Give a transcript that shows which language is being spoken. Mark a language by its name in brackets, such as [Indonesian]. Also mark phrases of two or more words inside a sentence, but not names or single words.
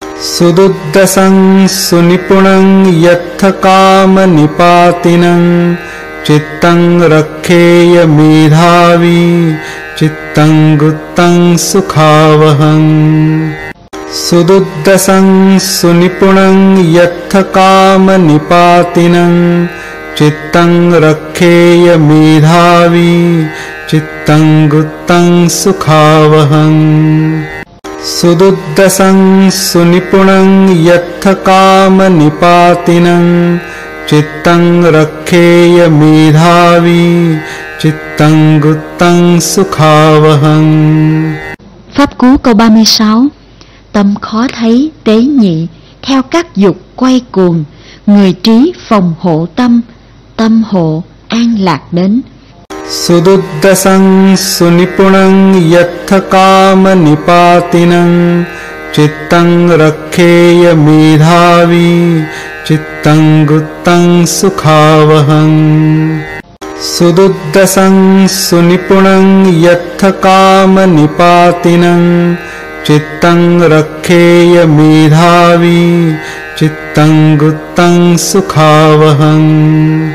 [Pali] सुदुद्दसं सुनिपुणं यत्थ कामनिपातिनं चित्तं रक्षेय मेधावी चित्तं गुप्तं सुखावहं सुदुद्दसं सुनिपुणं यत्थ कामनिपातिनं चित्तं रक्षेय मेधावी चित्तं गुप्तं सुखावहं सुदुद्दसं सुनिपुणं यत्थ कामनिपातिनं चित्तं रक्षेय मेधावी चित्तं गुप्तं सुखावहं. [Vietnamese] Pháp cú câu 36. Tâm khó thấy tế nhị, theo các dục quay cuồng, người trí phòng hộ tâm, tâm hộ an lạc đến. [Pali] Sududdasang sunipunang yatha kamanipatinang chittang rakkheya medhavi chittang guttang sukhavahang. Sududdasang sunipunang yatha kamanipatinang chittang rakkheya medhavi chittang guttang sukhavahang.